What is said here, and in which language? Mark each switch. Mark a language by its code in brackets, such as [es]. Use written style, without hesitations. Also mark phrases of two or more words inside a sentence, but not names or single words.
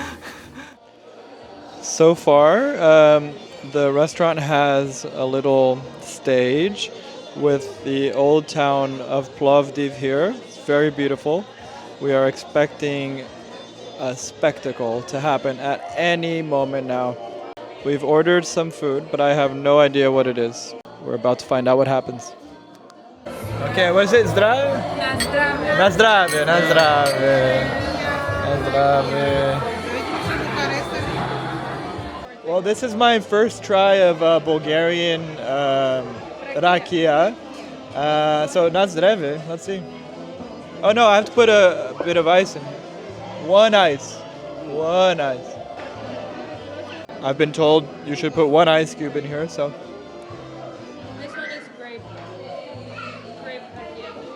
[en] So far, the restaurant has a little stage with the old town of Plovdiv here. It's very beautiful. We are expecting a spectacle to happen at any moment now. We've ordered some food, but I have no idea what it is. We're about to find out what happens. Okay, what is it? [sk] Zdravie? Na zdravie, na zdravie. Na zdravie. [en] Well, this is my first try of Bulgarian rakia. So, [sk] na zdravie. [en] Let's see. Oh no, I have to put a bit of ice in. One ice. One ice. I've been told you should put one ice cube in here, so. This one is grape. Grape rakia.